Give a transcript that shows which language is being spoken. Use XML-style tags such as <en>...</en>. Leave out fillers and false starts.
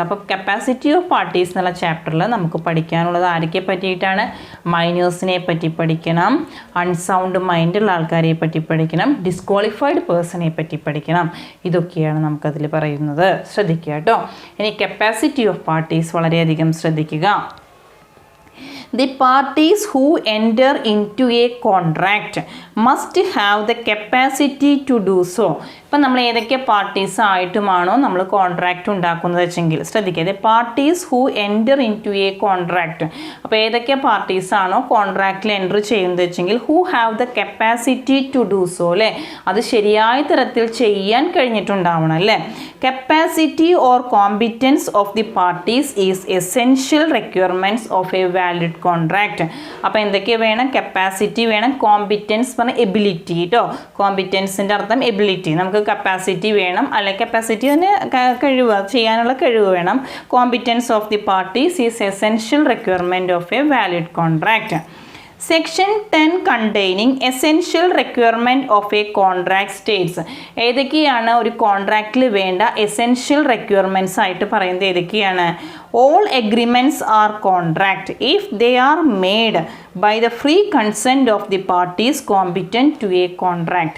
<ml>അപ്പോൾ capacity of parties എന്നുള്ള ചാപ്റ്ററിൽ നമുക്ക് പഠിക്കാനുള്ളത് ആരൊക്കെ പറ്റിയിട്ടാണ്? മൈനേഴ്സിനെ പറ്റി പഠിക്കണം, അൺസൗണ്ട് മൈൻഡുള്ള ആൾക്കാരെ പറ്റി പഠിക്കണം, ഡിസ്ക്വാളിഫൈഡ് പേഴ്സണെ പറ്റി പഠിക്കണം. ഇതൊക്കെയാണ് നമുക്കതിൽ പറയുന്നത്. ശ്രദ്ധിക്കുക കേട്ടോ. ഇനി കപ്പാസിറ്റി ഓഫ് പാർട്ടീസ് വളരെയധികം ശ്രദ്ധിക്കുക.</ml> <en>The parties who enter into a contract must have the capacity to do so.</en> <ml>ഇപ്പം നമ്മൾ ഏതൊക്കെ പാർട്ടീസ് ആയിട്ടുമാണോ നമ്മൾ കോൺട്രാക്റ്റ് ഉണ്ടാക്കുന്നത് വെച്ചെങ്കിൽ ശ്രദ്ധിക്കുക.</ml> <en>The parties who enter into a contract.</en> <ml>അപ്പോൾ ഏതൊക്കെ പാർട്ടീസാണോ കോൺട്രാക്റ്റിൽ എൻറ്റർ ചെയ്യുന്നത് വെച്ചെങ്കിൽ</ml> <en>Who have the capacity to do so അല്ലേ.</en> <ml>അത് ശരിയായ തരത്തിൽ ചെയ്യാൻ കഴിഞ്ഞിട്ടുണ്ടാവണം അല്ലേ.</ml> <en>Capacity or competence of the parties is essential requirements of a valid contract.</en> <ml>അപ്പോൾ എന്തൊക്കെ വേണം? കപ്പാസിറ്റി വേണം, കോമ്പിറ്റൻസ് പറഞ്ഞാൽ എബിലിറ്റി കേട്ടോ. കോമ്പിറ്റൻസിൻ്റെ അർത്ഥം എബിലിറ്റി. നമുക്ക് കപ്പാസിറ്റി വേണം, അല്ലെങ്കിൽ കപ്പാസിറ്റി തന്നെ കഴിവ്, ചെയ്യാനുള്ള കഴിവ് വേണം.</ml> <en>Competence of the parties is essential requirement of a valid contract. Section 10 containing essential requirement of a contract states.</en> <ml>ഏതൊക്കെയാണ് ഒരു കോൺട്രാക്റ്റിൽ വേണ്ട എസെൻഷ്യൽ റിക്വയർമെൻറ്റ്സ് ആയിട്ട് പറയുന്നത്? ഏതൊക്കെയാണ്?</ml> <en>all agreements are contract if they are made by the free consent of the parties competent to a contract.</en>